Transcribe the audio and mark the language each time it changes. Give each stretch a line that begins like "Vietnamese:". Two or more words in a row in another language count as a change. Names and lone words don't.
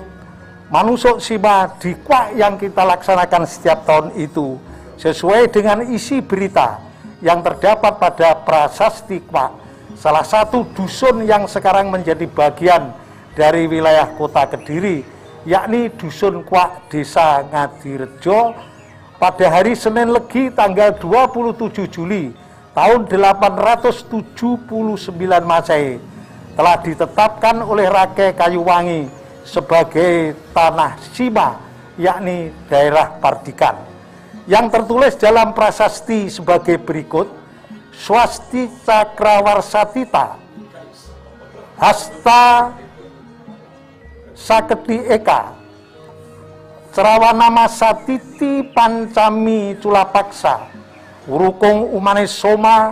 Indonesian: Manusuksima di Kwak yang kita laksanakan setiap tahun itu sesuai dengan isi berita yang terdapat pada Prasasti Kwak, salah satu dusun yang sekarang menjadi bagian dari wilayah Kota Kediri, yakni Dusun Kwak, Desa Ngadirejo, pada hari Senin Legi tanggal 27 Juli tahun 879 Masehi telah ditetapkan oleh Rake Kayuwangi sebagai tanah Sima, yakni daerah Pardikan, yang tertulis dalam prasasti sebagai berikut:
Kawi: Swasti Cakrawarsatita Hasta Saketi Eka Cerawanama Satiti Pancami Culapaksa Urukung Umanis Soma